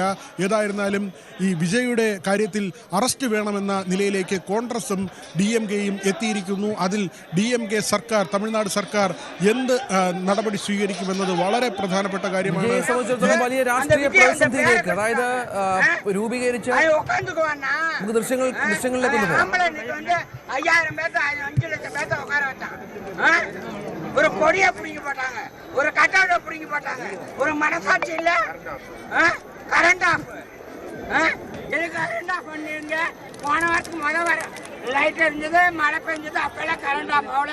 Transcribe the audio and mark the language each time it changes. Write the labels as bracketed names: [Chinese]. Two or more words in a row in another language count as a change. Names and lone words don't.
[Malayalam] ഏതായിരുന്നാലും ഈ വിജയുടെ കാര്യത്തിൽ അറസ്റ്റ് വേണമെന്ന നിലയിലേക്ക് കോൺഗ്രസും DMKയും എത്തിയിരിക്കുന്നു. അതിൽ DMK സർക്കാർ, തമിഴ്നാട് സർക്കാർ എന്ത് നടപടി സ്വീകരിക്കുമെന്നത് വളരെ പ്രധാനപ്പെട്ട കാര്യമാണ്. വലിയ രാഷ്ട്രീയ പ്രതിസന്ധിയിലേക്ക്, അതായത് രൂപീകരിച്ച ദൃശ്യങ്ങളിലേക്ക് [Tamil] ஒரு கொடியை பிடிங்கி போட்டாங்க, ஒரு கட்டவுட்டை பிடிங்கி போட்டாங்க, ஒரு மனசாட்சி இல்ல. [English] current off, [Tamil] எதுக்கு [English] current off [Tamil] பண்ணிருங்க? போன வாரத்துக்கு வர லைட் இருந்தது, மழை பெஞ்சது, அப்பெல்லாம் [English] current off [Tamil] ஆகல.